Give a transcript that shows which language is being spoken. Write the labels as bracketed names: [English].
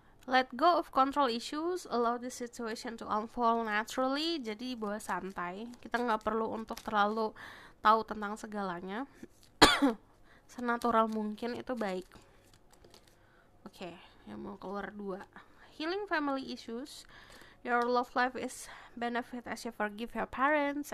[English] Let go of control issues, allow the situation to unfold naturally. [Indonesian] Jadi bawa santai, kita nggak perlu untuk terlalu tahu tentang segalanya. Senatural mungkin itu baik. Oke, yang mau keluar 2. Healing family issues. [English] Your love life is benefit as you forgive your parents.